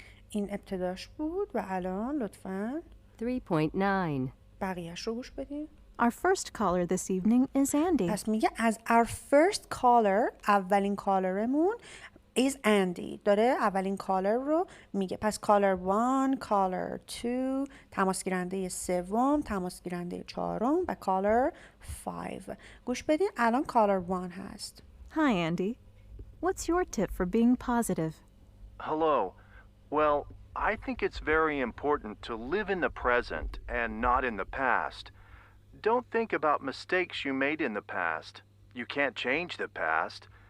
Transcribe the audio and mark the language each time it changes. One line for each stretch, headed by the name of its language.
Persian: این ابتداش بود و الان لطفاً 3.9 بقیهش رو گوش بدین.
English: Our first caller this evening is Andy.
Persian: پس میگه از
English: our first caller
Persian: اولین کالرمون
English: is Andy
Persian: داره اولین کالر رو میگه. پس caller 1 caller 2 تماس گیرنده سوم تماس گیرنده چهارم و caller 5 گوش بدین. الان caller 1 هست.
English: Hi, Andy. What's your tip for being positive? Hello. Well, I think it's very important to live in the present and not in the past. Don't think about mistakes you made in the past. You can't change the past.